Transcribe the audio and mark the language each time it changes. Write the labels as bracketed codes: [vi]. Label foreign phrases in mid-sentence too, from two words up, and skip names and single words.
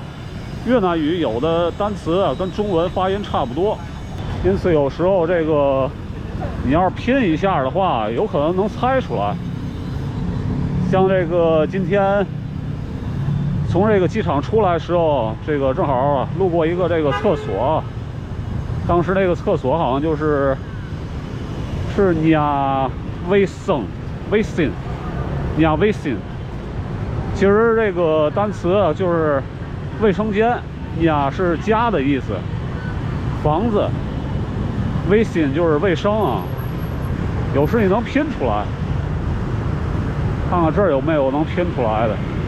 [zh] 越南语有的单词啊跟中文发音差不多，因此有时候这个你要是拼一下的话，有可能能猜出来。像这个今天从这个机场出来的时候，这个正好啊路过一个这个厕所，当时那个厕所好像是 [vi] nhà vệ sinh nhà vệ sinh， [zh] 其实这个单词啊就是。卫生间，呀是家的意思，房子，卫sinh就是卫生啊。有时你能拼出来，看看这儿有没有能拼出来的。